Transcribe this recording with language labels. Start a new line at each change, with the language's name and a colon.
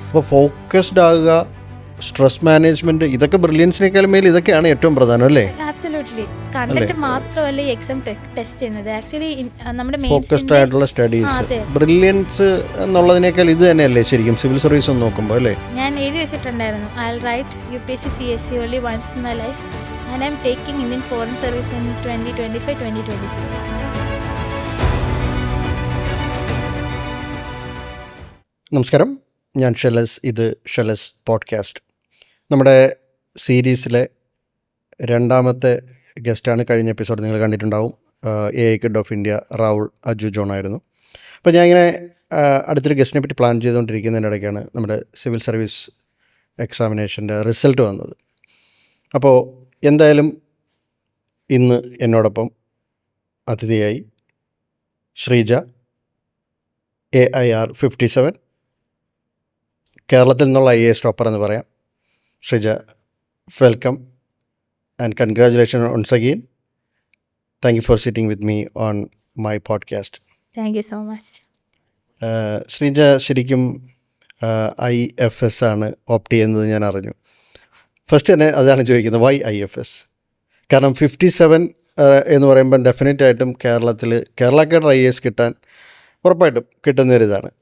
Malayalam: അപ്പോൾ ഫോക്കസ്ഡ് ആകുക, stress management, ഇതൊക്കെ ബ്രില്യൻസിനേക്കാളും മേൽ ഇതൊക്കെയാണ് ഏറ്റവും പ്രധാനം അല്ലേ?
English: Absolutely.
Malayalam: കണ്ടന്റ് മാത്രമല്ല ഈ എക്സാം ടെസ്റ്റ് ചെയ്യുന്നത്. ആക്ച്വലി നമ്മുടെ ഫോക്കസ്ഡ് ആയിട്ടുള്ള സ്റ്റഡീസ്, ബ്രില്യൻസ് എന്നുള്ളതിനേക്കാൾ ഇത് തന്നെയല്ലേ ശരിക്കും സിവിൽ സർവീസ് ഒന്ന് നോക്കുമ്പോൾ അല്ലേ? ഞാൻ എഴുതി വെച്ചിട്ടുണ്ടായിരുന്നു,
English: I will write UPSC CSE only once in my life and I am taking Indian Foreign Service in 2025-2026.
Malayalam: നമസ്കാരം, ഞാൻ ഷെലസ്. ഇത് ഷെലസ് പോഡ്കാസ്റ്റ്. നമ്മുടെ സീരീസിലെ 2ാമത്തെ ഗസ്റ്റാണ്. കഴിഞ്ഞ എപ്പിസോഡ് നിങ്ങൾ കണ്ടിട്ടുണ്ടാവും. AI kid of India റാവുൾ Aju John ആയിരുന്നു. അപ്പോൾ ഞാൻ ഇങ്ങനെ അടുത്തൊരു ഗസ്റ്റിനെ പറ്റി പ്ലാൻ ചെയ്തുകൊണ്ടിരിക്കുന്നതിൻ്റെ ഇടയ്ക്കാണ് നമ്മുടെ സിവിൽ സർവീസ് എക്സാമിനേഷൻ്റെ റിസൾട്ട് വന്നത്. അപ്പോൾ എന്തായാലും ഇന്ന് എന്നോടൊപ്പം അതിഥിയായി ശ്രീജ AIR 57, കേരളത്തിൽ നിന്നുള്ള IAS ടോപ്പർ എന്ന് പറയാം.
English: Sreeja, welcome and congratulation once again. Thank you for sitting with me on my podcast. Thank you so much.
Malayalam: Sreeja ശരിക്കും IFS ആണ് ഓപ്റ്റ് ചെയ്യുന്നത് ഞാൻ അറിഞ്ഞു. ഫസ്റ്റ് തന്നെ അതാണ് ചോദിക്കുന്നത്,
English: Why IFS?
Malayalam: കാരണം 57 എന്ന് പറയുമ്പം ഡെഫിനറ്റ് ആയിട്ടും കേരള കേഡർ IAS കിട്ടാൻ ഉറപ്പായിട്ടും കിട്ടുന്നൊരിതാണ്.